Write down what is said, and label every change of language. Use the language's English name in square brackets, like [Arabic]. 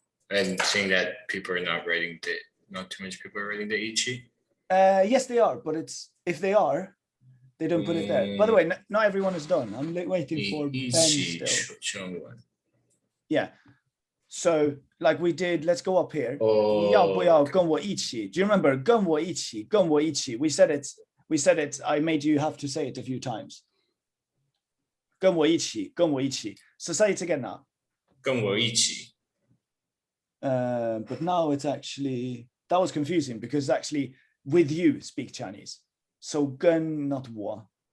[English] And seeing that people are not too much people are writing the ichi. Yes, they are, but if they are, they don't put it there. By the way, not everyone is done. I'm waiting for Ben [Chinese] 一起 [English] still. [Chinese] 中文。 [English] Yeah. So like we did, let's go up here. Oh. [Chinese] 你要不要跟我一起? [English] Do you remember [Chinese] 跟我一起,跟我一起? [English] We said it. I made you have to say it a few times. [Chinese] 跟我一起,跟我一起. [English] So say it again now. [Chinese] 跟我一起。 [English] But now it's actually, that was confusing because actually with you speak Chinese. So 跟 not 我.